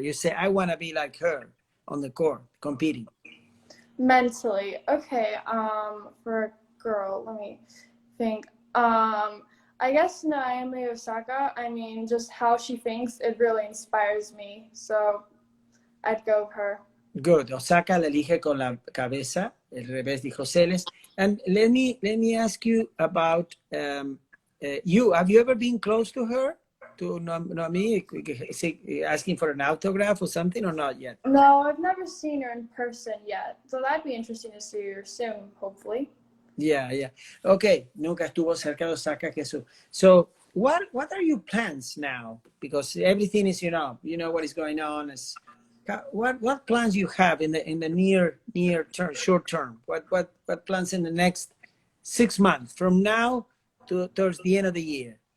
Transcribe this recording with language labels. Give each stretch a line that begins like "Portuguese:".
English: You say, I want to be like her on the court, competing. Mentally, okay. For a girl, let me think. I guess Naomi Osaka, I mean, just how she thinks, it really inspires me. So I'd go with her. Good.
Spanish: Osaka la elige con la cabeza. El revés dijo Celes.
English: And let me ask you about you. Have you ever been close to her? To Naomi, asking for an autograph or something, or not yet? No, I've never seen her in person yet. So that'd be interesting to see her soon, hopefully. Yeah, yeah.
Spanish: Okay, nunca estuvo cerca de Osaka que eso.
English: So, what are your plans now? Because everything is, you know what is going on. What plans you have in the near term, short term? What plans in the next 6 months from now towards the end of the year?